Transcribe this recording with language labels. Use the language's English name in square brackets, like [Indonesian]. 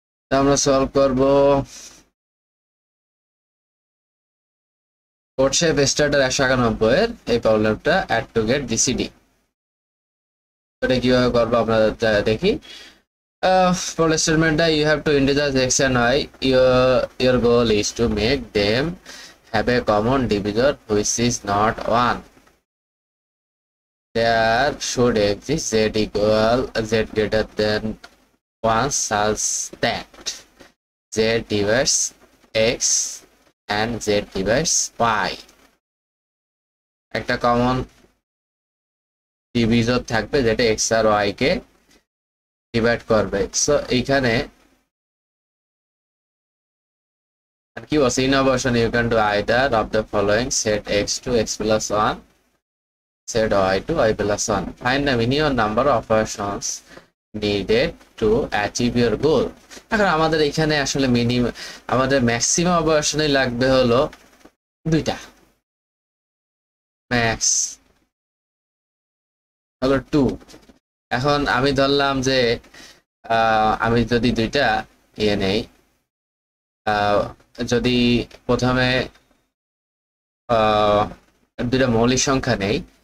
[Bangla] আমরা সলভ করব কোডশেপ স্টার্টার 191 এর এই প্রবলেমটা অ্যাড টু গেট জিসিডি। এটা কিভাবে করবো আমরা দেখি। Problem স্টেটমেন্টটা [English] You have to integers x and y. Your goal is to make them have a common divisor which is not 1. There should exist z equal z greater than 1 such that z divides x and z divides y. [Bangla] একটা common divisor থাকবে যেটা x আর y কে divide করবে। [English] so [Bangla] এইখানে কি বলছে, [English] In operation you can do either of the following, set x to x plus 1, set y to y plus 1. Find the minimum number of operations needed to achieve your goal. [Bangla] এখন আমাদের এখানে আসলে আমাদের maximum অপারেশনই লাগবে হলো দুইটা, max হলো 2। এখন আমি ধরলাম যে আমি যদি দুইটা নেই, যদি প্রথমে দুইটা মৌলিক সংখ্যা নেই।